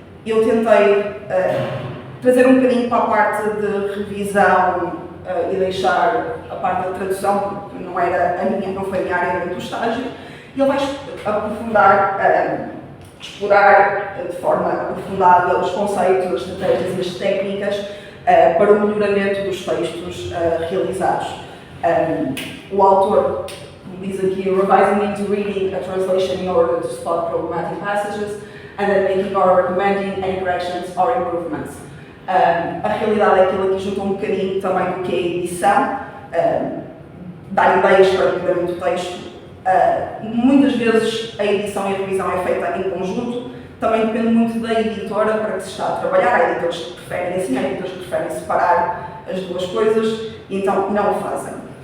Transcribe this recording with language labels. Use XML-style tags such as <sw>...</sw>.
<pt>Eu tentei trazer um bocadinho para a parte de revisão e deixar a parte da tradução, porque não foi a minha área durante o estágio, e ele vai aprofundar, explorar de forma aprofundada os conceitos, as estratégias e as técnicas para o melhoramento dos textos realizados. O autor diz aqui:</pt> <en>revising into reading a translation in order to spot problematic passages and then making or recommending any corrections or improvements.</en> <pt>A realidade é aquilo que junta um bocadinho também do que é a edição, dar ideias para o melhoramento do texto. Muitas vezes a edição e a revisão é feita em conjunto, também depende muito da editora para que se está a trabalhar. Há editores que preferem assim, há editores que preferem separar as duas coisas e então não o fazem.</pt>